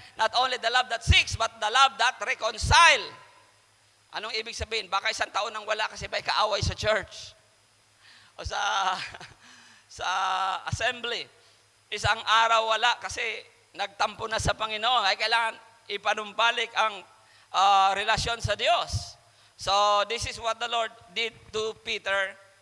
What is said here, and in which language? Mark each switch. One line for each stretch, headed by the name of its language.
English: Not only the love that seeks, but the love that reconcile.
Filipino: Anong ibig sabihin? Baka 1 taon nang wala kasi may kaaway sa church. O sa assembly. 1 araw wala kasi nagtampo na sa Panginoon. Ay kailangan ipanumbalik ang relasyon sa Diyos.
English: So this is what the Lord did to Peter.